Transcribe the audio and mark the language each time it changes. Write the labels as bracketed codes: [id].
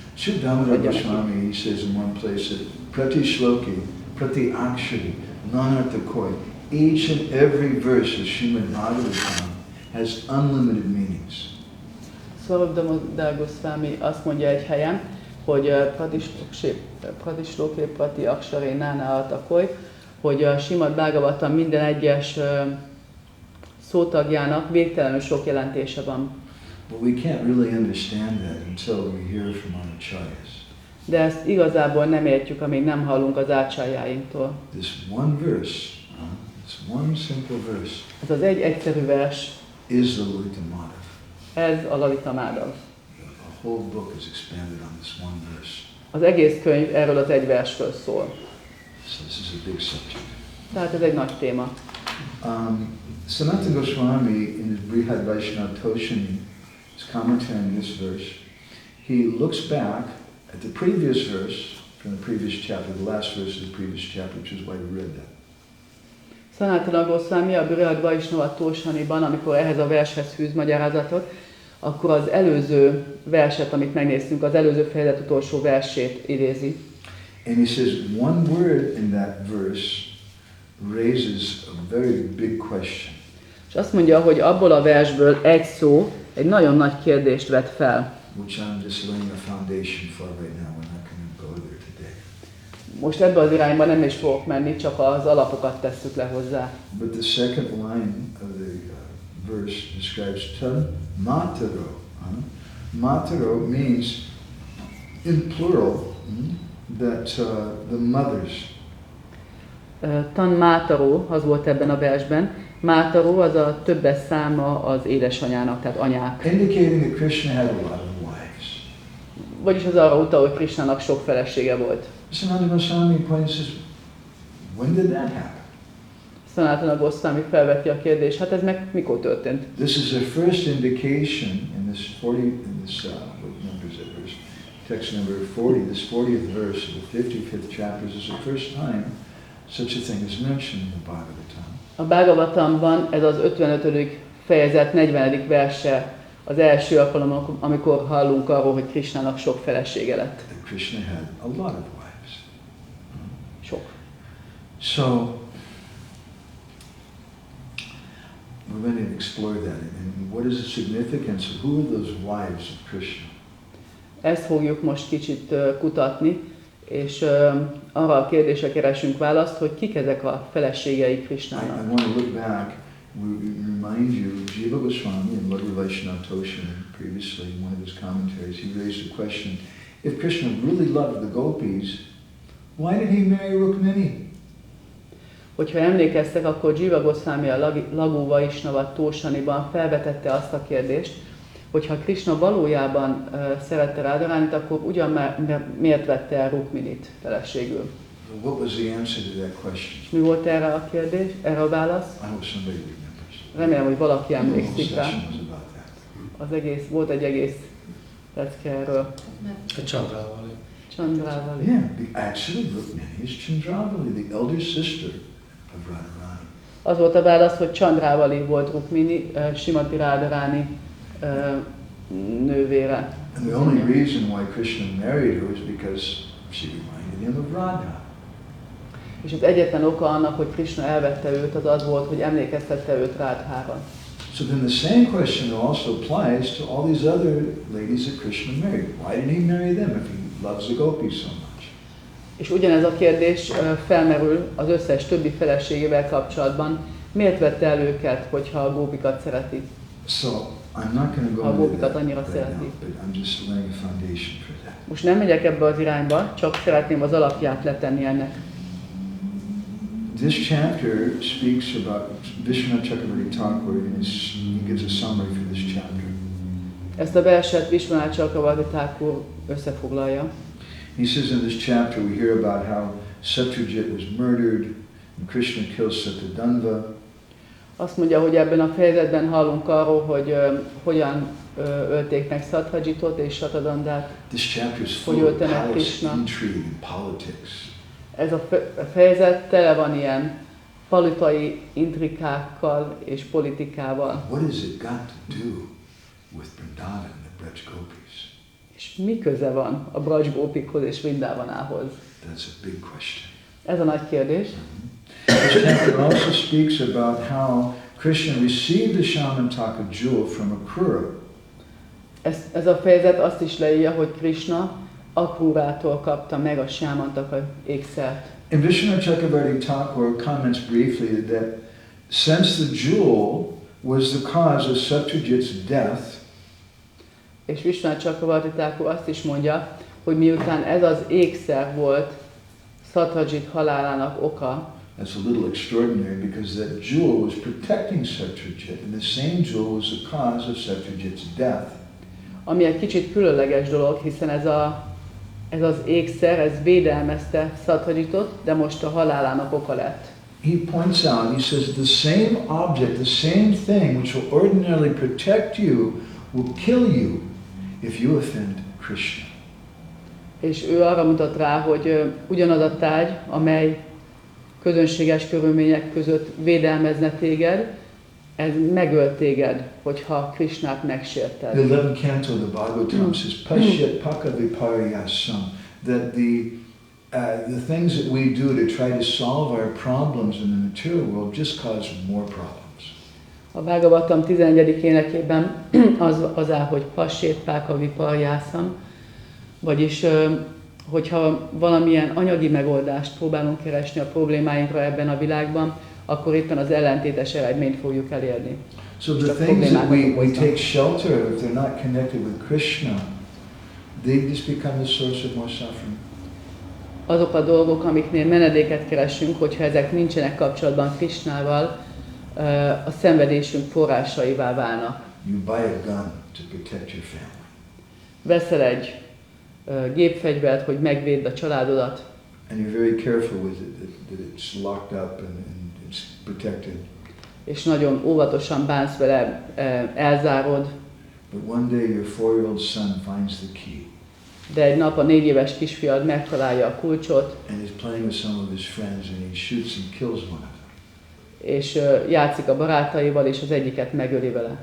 [en] Sridhara Goswami, he says in one place that Prati Shloki, Prati Akshari, Nanarthakoi, each and every verse of Srimad Bhagavatam has unlimited meanings. [hu] Srimad Goswami azt mondja egy helyen, hogy Prati Shloki, Prati Akshari, Nanarthakoi, hogy a Srimad Bhagavatam minden egyes szótagjának végtelenül sok jelentése van. [en] But we can't really understand that until we hear from our acharyas. [hu] De ezt igazából nem értjük, amíg nem hallunk az ácsájáinktól. [en] This one verse, this one simple verse, [hu] Ez az egy egyszerű vers, [en] is the Lalita Madhava. [hu] ez a Lalita Madhava. [en] The whole book is expanded on this one verse. [hu] Az egész könyv erről az egy versről szól. [en] So this is a big subject. [hu] Tehát ez egy nagy téma. [en] Sanatana Goswami in his Brihad Vaishnava Toshini, his commentary on this verse, he looks back at the previous verse from the previous chapter, the last verse of the previous chapter, which is why we read that. [hu] Sanatana Goswami a Brihad Vaishnava Toshaniban, amikor ehhez a vershez fűz magyarázatot, akkor az előző verset, amit megnéztünk, az előző fejezet utolsó versét idézi. [en] And he says one word in that verse raises a very big question. [hu] És azt mondja, hogy abból a versből egy szó egy nagyon nagy kérdést vet fel. [en] Which I'm just laying a foundation for right now. We're not going to go there today. [hu] Most ebbe az irányba nem is fogok menni, csak az alapokat tesszük le hozzá. [en] But the second line of the verse describes tan mataro. Mataro means, in plural, that the mothers. [hu] Tan mátaró, az volt ebben a versben. Mátaró az a többes száma az édesanyának, tehát anyák. [en] Indicating that Krishna had a lot of wives. [hu] Vagyis az arra utal, hogy Krishnának sok felesége volt. [en] Sanatana Goswami points says, when did that happen? [hu] Sanatana Goswami felveti a kérdést, hát ez meg mikor történt? [en] This is the first indication in this what number is that verse? Text number 40, this 40th verse of the 55th chapter is the first time such a thing is mentioned in the Bhagavatam. [hu] A Bhagavatamban ez az 55. fejezet 40. verse az első alkalom, amikor hallunk arról, hogy Krishnának sok felesége lett. [en] That Krishna had a lot of wives. [hu] Sok. [en] So, we're going to explore that. And what is the significance of who are those wives of Krishna? [hu] Ezt fogjuk most kicsit kutatni, és arra a kérdésre keresünk választ, hogy kik ezek a feleségei Krishnának. [en] I want to look back, remind you, Jiva Goswami in Madhava Vaishnava Toshini, previously in one of his commentaries, he raised the question, if Krishna really loved the gopis, why did he marry Rukmini? [hu] Hogyha emlékeztek, akkor Jiva Goswami a Laghu Vaishnava Toshaniban felvetette azt a kérdést, hogyha Krishna valójában szerette Radharánit, akkor ugyan miért vette el Rukminit feleségül? [en] What was the answer to that question? [hu] És mi volt erre a kérdés, erre a válasz? [en] I hope somebody remembers. [hu] Remélem, hogy valaki [en] The whole [hu] emlékszik rá. [en] session was about that. [hu] Volt egy egész lecke erről. [en] A Chandravali. [hu] Chandravali. [en] Yeah, actually Rukmini is Chandravali, the elder sister of Radharani. [hu] Az volt a válasz, hogy Chandravali volt Rukmini, Srimati Radharani nővére. [en] And the only reason why Krishna married her was because she reminded him of Radha. [hu] És az egyetlen oka annak, hogy Krishna elvette őt, az az volt, hogy emlékeztette őt Radhára. [en] So then the same question also applies to all these other ladies that Krishna married. Why did he marry them if he loves the gopis so much? [hu] És ugyanez a kérdés felmerül az összes többi feleségével kapcsolatban. Miért vette el őket, hogyha a gópikat szereti? [en] So I'm not going to go into that right now, but I'm just laying a foundation for that. [hu] Most nem megyek ebbe az irányba, csak szeretném az alapját letenni ennek. [en] This chapter speaks about Vishnu Chakravarti Thakur, and he gives a summary for this chapter. [hu] Ezt a verset Vishnu Chakravarti Thakur összefoglalja. [en] He says in this chapter we hear about how Satyajit was murdered and Krishna kills Satyadanva. [hu] Azt mondja, hogy ebben a fejezetben hallunk arról, hogy hogyan ölték meg Satyajit és Satadandát. [en] This chapter is full of palace intrigue and politics. [hu] Ez a fejezet tele van ilyen politikai intrikákkal és politikával. [en] What has it got to do with Vrindavan and the Braj Gopis? [hu] És mi köze van a Braj Gopikhoz és Vrindavanához? [en] That's a big question. [hu] Ez a nagy kérdés. [en] This chapter also speaks about how Krishna received the Syamantaka jewel from Akrura. [hu] Ez a fejezet azt is leírja, hogy Krishna Akrurától kapta meg a Syamantaka ékszert. [en] And Vishnu Chakravarti Thakur comments briefly that since the jewel was the cause of Satyajit's death, [hu] és Vishnu Chakravarti Thakur azt is mondja, hogy miután ez az ékszer volt Satyajit halálának oka, [en] that's a little extraordinary because that jewel was protecting Satyajit, and the same jewel was the cause of Satyajit's death. [hu] Ami egy kicsit különleges dolog, hiszen ez az ékszer, ez védelmezte Satyajitot, de most a halálának oka lett. [en] he points out, he says, the same object, the same thing which will ordinarily protect you will kill you if you offend Krishna. [hu] És ő arra mutat rá, hogy ugyanaz a tárgy, amely közönséges körülmények között védelmezne téged, ez megöl téged, hogyha Krishnát megsérted. [en] The 11th canto of the Bhagavatam says, Pashyat pakaviparyasam, that the things that we do to try to solve our problems in the material world just cause more problems. [hu] A Bhagavatam 11. énekében az áll, hogy Pashyat pakaviparyasam, vagyis hogyha valamilyen anyagi megoldást próbálunk keresni a problémáinkra ebben a világban, akkor éppen az ellentétes eredményt fogjuk elérni. [en] So the things that we take shelter of, if they're not connected with Krishna, they just become the source of more suffering. [hu] Azok a dolgok, amiknél menedéket keresünk, hogyha ezek nincsenek kapcsolatban Krishnával, a szenvedésünk forrásaivá válnak. [en] You buy a gun to protect your family. [hu] Veszel egy gépfegyvert, hogy megvédd a családodat. [en] And you're very careful with it, that it's locked up and it's protected. [hu] És nagyon óvatosan bánsz vele, elzárod. [en] But one day your 4-year-old son finds the key. [hu] De egy nap a 4 éves kisfiad megtalálja a kulcsot. [en] And he's playing with some of his friends and he shoots and kills one of them. [hu] És játszik a barátaival, és az egyiket megöli vele.